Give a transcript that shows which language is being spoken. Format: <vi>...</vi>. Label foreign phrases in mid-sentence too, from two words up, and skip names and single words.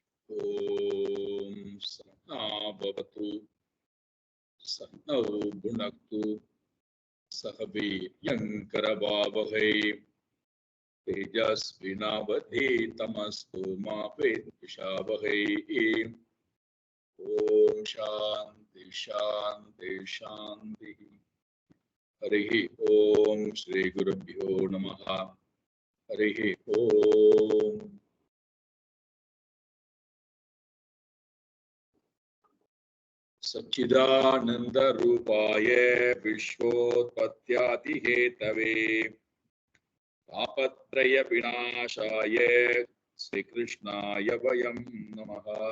<sa>ॐ सहनाववतु सहनौ भुनक्तु सहवीर्यंकरवावहै तेजस्विनावधीतमस्तु मा विद्विषावहै. ॐ शान्ति शान्ति शान्ति. हरि ॐ श्री गुरुभ्यो नमः. हरि ॐ. सच्चिदानंद रूपाय विश्वोत्पत्त्यादि हेतवे तापत्रय विनाशाय श्री कृष्णाय वयं नमः.</sa>